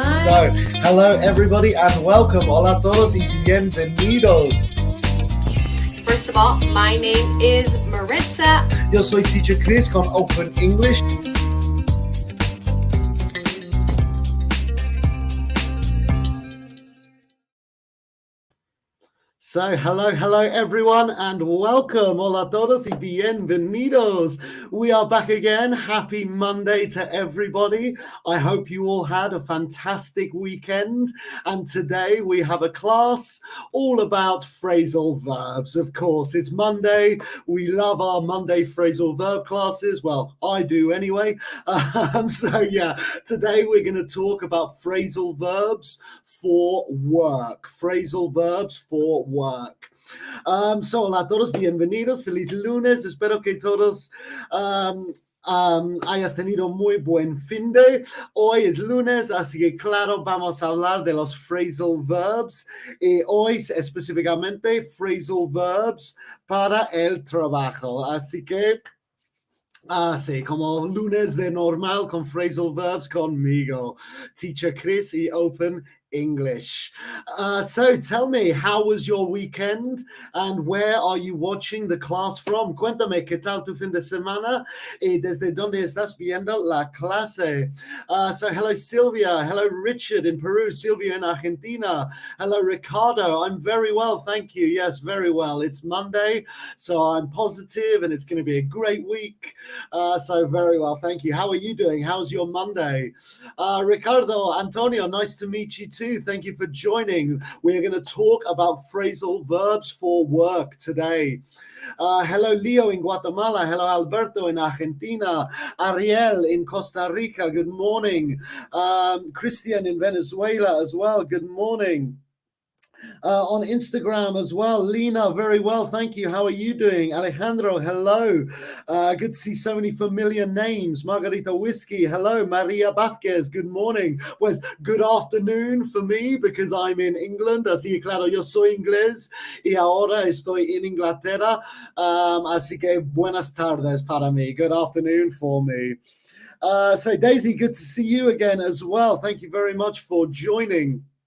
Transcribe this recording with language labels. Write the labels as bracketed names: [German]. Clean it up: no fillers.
[English] So, hello everybody and welcome. [Spanish] Hola a todos y bienvenidos. [English] First of all, my name is Maritza. [Spanish] Yo soy Teacher Chris con Open English. [English] So, hello everyone and welcome. [Spanish] Hola a todos y bienvenidos. [English] We are back again. Happy Monday to everybody. I hope you all had a fantastic weekend. And today we have a class all about phrasal verbs. Of course, it's Monday. We love our Monday phrasal verb classes. Well, I do anyway. Today we're going to talk about phrasal verbs for work. Phrasal verbs for work. [Spanish] Hola a todos, bienvenidos, feliz lunes. Espero que todos hayas tenido muy buen fin de. Hoy es lunes, así que claro, vamos a hablar de los phrasal verbs. Y hoy específicamente phrasal verbs para el trabajo. Así que sí, como lunes de normal con phrasal verbs conmigo, Teacher Chris y Open English. [English] So tell me, how was your weekend and where are you watching the class from? [Spanish] Cuéntame, ¿qué tal tu fin de semana y desde dónde estás viendo la clase? [English] So hello, Sylvia. Hello, Richard in Peru. Sylvia in Argentina. Hello, Ricardo. I'm very well, thank you. Yes, very well. It's Monday, so I'm positive and it's going to be a great week. So very well, thank you. How are you doing? How's your Monday? Ricardo, Antonio, nice to meet you too. Thank you for joining. We're going to talk about phrasal verbs for work today. Hello, Leo in Guatemala. Hello, Alberto in Argentina. Ariel in Costa Rica. Good morning. Christian in Venezuela as well. Good morning. On Instagram as well. Lena, very well, thank you. How are you doing? Alejandro, hello. Good to see so many familiar names. Margarita Whiskey, hello. Maria Vázquez, good morning. Well, good afternoon for me because I'm in England. [Spanish] Así que claro, yo soy inglés y ahora estoy en Inglaterra. Así que buenas tardes para mí. [English] Good afternoon for me. So Daisy, good to see you again as well. Thank you very much for joining.